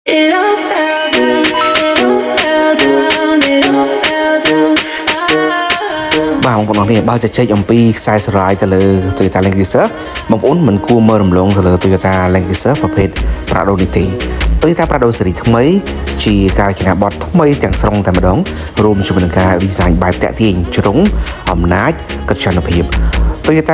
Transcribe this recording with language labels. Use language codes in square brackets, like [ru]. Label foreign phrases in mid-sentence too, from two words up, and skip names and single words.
[en] It all fell down, it all fell down, it all fell down. [km] បងប្អូនបើជជែកអំពីខ្សែស្រឡាយទៅលើ Toyota Land Cruiser បងប្អូនមិនគួរមើលរំលងទៅលើ Toyota Land Cruiser ប្រភេទ Prado នេះទេ Toyota Prado ស៊េរីថ្មីជាការរចនាបថថ្មីទាំងស្រុងតែម្ដងរួមជាមួយនឹងការ design បែបតាក់ទាញជ្រុងអំណាចកិត្តិយសភាព Toyota